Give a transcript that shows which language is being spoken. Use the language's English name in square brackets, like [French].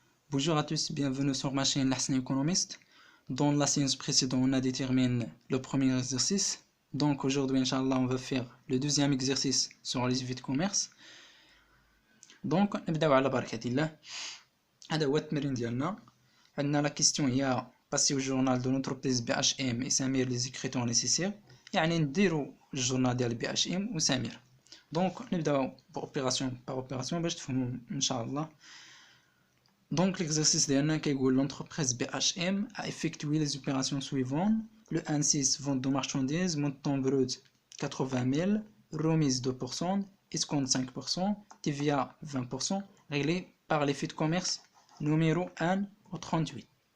[French] Bonjour à tous, bienvenue sur ma chaîne L'Ahsan Économiste. Dans la séance précédente, on a déterminé le premier exercice. Donc aujourd'hui, Inch'Allah, on va faire le deuxième exercice sur les effets de commerce. [Arabic] Donc, نبداو على بركة الله. هذا هو التمرين ديالنا. عندنا لا كيستيون هي [French] passer au journal de l'entreprise BHM et Samir les écritons nécessaires. [Arabic] يعني نديرو الجورنال ديال BHM وسمير. Donc نبداو بأوبيراسيون [French] par opération [Arabic] باش تفهموا إن شاء الله. [French] Donc l'exercice [Arabic] ديالنا كيقول [French] l'entreprise BHM a effectué les opérations suivantes. Le 1.6 vente de marchandises, montant brut 80 000, remise 2%, escompte 5%, TVA 20%, réglé par l'effet de commerce numéro 1 au 38.